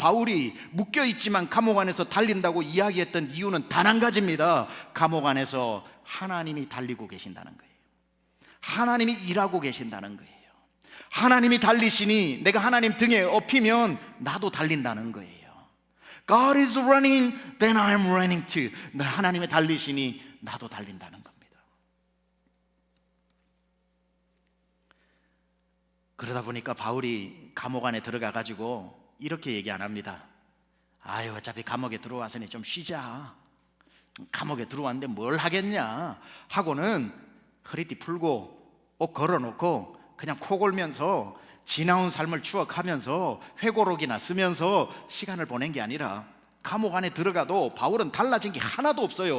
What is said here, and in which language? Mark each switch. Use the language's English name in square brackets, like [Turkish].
[Korean] 바울이 묶여있지만 감옥 안에서 달린다고 이야기했던 이유는 단 한 가지입니다. 감옥 안에서 하나님이 달리고 계신다는 거예요. 하나님이 일하고 계신다는 거예요. 하나님이 달리시니 내가 하나님 등에 업히면 나도 달린다는 거예요. [English] God is running, then I am running too. [Korean] 하나님이 달리시니 나도 달린다는 겁니다. 그러다 보니까 바울이 감옥 안에 들어가 가지고 이렇게 얘기 안 합니다. 어차피 감옥에 들어왔으니 좀 쉬자, 감옥에 들어왔는데 뭘 하겠냐 하고는 허리띠 풀고 옷 걸어놓고 그냥 코 골면서 지나온 삶을 추억하면서 회고록이나 쓰면서 시간을 보낸 게 아니라, 감옥 안에 들어가도 바울은 달라진 게 하나도 없어요.